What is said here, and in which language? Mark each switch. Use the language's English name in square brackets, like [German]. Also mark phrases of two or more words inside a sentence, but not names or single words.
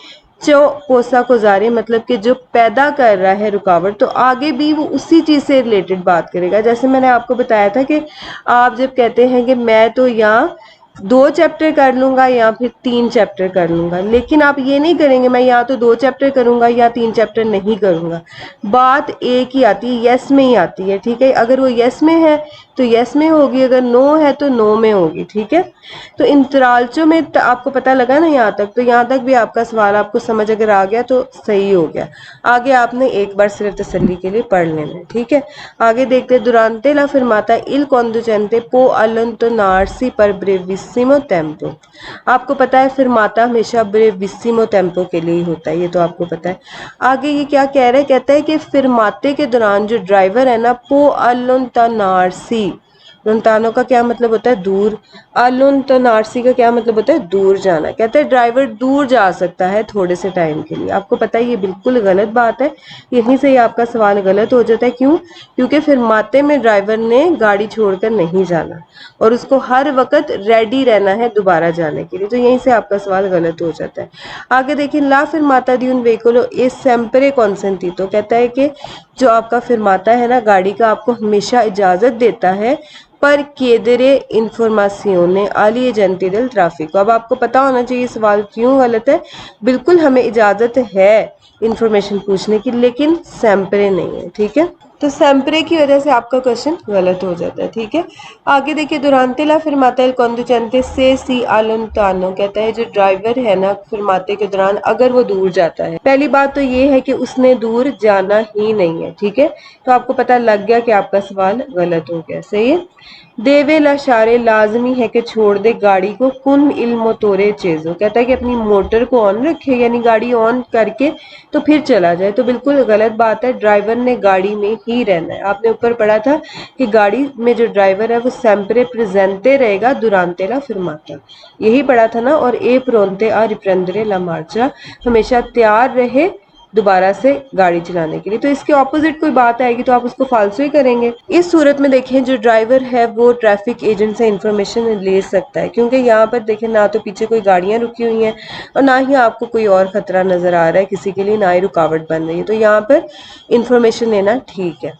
[Italian] che possa causare [Urdu] مطلب کہ جو پیدا کر رہا ہے رکاوٹ، تو آگے بھی وہ اسی چیز سے ریلیٹڈ بات کرے گا، جیسے میں نے آپ کو بتایا تھا کہ آپ جب کہتے ہیں کہ میں تو یہاں 2 چیپٹر کر لوں گا یا پھر 3 چیپٹر کر لوں گا، لیکن آپ یہ نہیں کریں گے میں یا تو 2 چیپٹر کروں گا یا 3 چیپٹر نہیں کروں گا، بات ایک ہی آتی ہے، یس میں ہی آتی ہے، ٹھیک ہے، اگر وہ یس میں ہے تو یس میں ہوگی، اگر نو ہے تو نو میں ہوگی، ٹھیک ہے۔ تو انترالچوں میں آپ کو پتہ لگا نا یہاں تک، تو یہاں تک بھی آپ کا سوال آپ کو سمجھ اگر آ گیا تو صحیح ہو گیا، آگے آپ نے ایک بار صرف تسلی کے لیے پڑھ لینا، ٹھیک ہے۔ آگے دیکھتے [Italian] durante la fermata il conducente può allontanarsi per brevissimo tempo، [Urdu] آپ کو پتا ہے فرماتا ہمیشہ [Italian] brevissimo tempo [Urdu] کے لیے ہی ہوتا ہے، یہ تو آپ کو پتا ہے۔ آگے یہ کیا کہہ رہے، کہتا ہے کہ فرماتے کے دوران جو ڈرائیور ہے نا [Italian] può allontanarsi, [Urdu] لونتانو کا کیا مطلب ہوتا ہے دور، الونتانارسی کا کیا مطلب ہوتا ہے دور جانا، کہتا ہے ڈرائیور دور جا سکتا ہے تھوڑے سے ٹائم کے لیے، آپ کو پتا ہے یہ بالکل غلط بات ہے، یہیں سے ہی آپ کا سوال غلط ہو جاتا ہے، کیوں؟ کیونکہ فرماتے میں ڈرائیور نے گاڑی چھوڑ کر نہیں جانا اور اس کو ہر وقت ریڈی رہنا ہے دوبارہ جانے کے لیے، تو یہیں سے آپ کا سوال غلط ہو جاتا ہے۔ آگے دیکھیں [Italian] la fermata di un veicolo è sempre consentito، [Urdu] کہتا ہے کہ جو آپ کا فرماتا ہے نا گاڑی کا آپ کو ہمیشہ اجازت دیتا ہے پر [Italian] chiedere informazione agli agenti del traffico، [Urdu] اب آپ کو پتا ہونا چاہیے سوال کیوں غلط ہے، بالکل ہمیں اجازت ہے انفارمیشن پوچھنے کی لیکن سیمپرے نہیں ہے، ٹھیک ہے، تو سیمپرے کی وجہ سے آپ کا کوشچن غلط ہو جاتا ہے، ٹھیک ہے۔ آگے دیکھیے [Italian] durante la fermata il conducente se si allontana، [Urdu] کہتا ہے جو ڈرائیور ہے نا فرماتے کے دوران اگر وہ دور جاتا ہے، پہلی بات تو یہ ہے کہ اس نے دور جانا ہی نہیں ہے، ٹھیک ہے، تو آپ کو پتہ لگ گیا کہ آپ کا سوال غلط ہو گیا، صحیح ہے۔ [Italian] deve lasciare [Urdu] لازمی ہے کہ چھوڑ دے گاڑی کو [Italian] con il motore acceso, [Urdu] کہتا ہے کہ اپنی موٹر کو آن رکھے، یعنی گاڑی آن کر کے تو پھر چلا جائے، تو بالکل غلط بات ہے، ڈرائیور نے گاڑی میں ہی رہنا ہے، آپ نے اوپر پڑھا تھا کہ گاڑی میں جو ڈرائیور ہے وہ [Italian] sempre presente [Urdu] رہے گا [Italian] durante la fermata، [Urdu] یہی پڑھا تھا نا، اور [Italian] e pronto a riprendere la marcia, [Urdu] ہمیشہ تیار رہے دوبارہ سے گاڑی چلانے کے لیے، تو اس کے اپوزٹ کوئی بات آئے گی تو آپ اس کو فالسو ہی کریں گے۔ اس صورت میں دیکھیں جو ڈرائیور ہے وہ ٹریفک ایجنٹ سے انفارمیشن لے سکتا ہے، کیونکہ یہاں پر دیکھیں نہ تو پیچھے کوئی گاڑیاں رکی ہوئی ہیں اور نہ ہی آپ کو کوئی اور خطرہ نظر آ رہا ہے کسی کے لیے، نہ ہی رکاوٹ بن رہی ہے، تو یہاں پر انفارمیشن لینا ٹھیک ہے۔